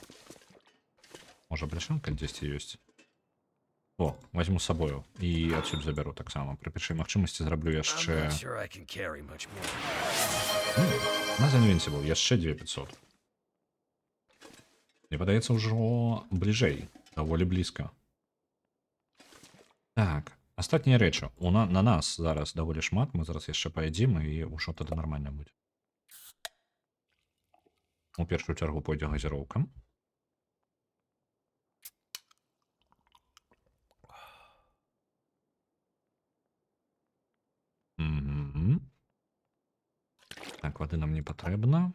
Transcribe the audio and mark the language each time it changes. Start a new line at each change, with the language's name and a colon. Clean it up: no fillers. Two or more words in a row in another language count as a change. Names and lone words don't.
Belarusian: Можа, бляшанка дзесьці ёсць. О, возьму з сабою і адсюль забяру таксама. Пры першай магчымасці зраблю яшчэ... На The Invincible яшчэ 2500. Мне падаецца ўжо бліжэй
Ukrainian: Доволі близько.
Belarusian: Так, астатнія речі. На нас зараз доволі шмат, ми зараз яшчэ паядзім, і ўжо тады нармальна будзе. У першую чаргу пойдзе газіроўка. Так, вады нам не патрэбна.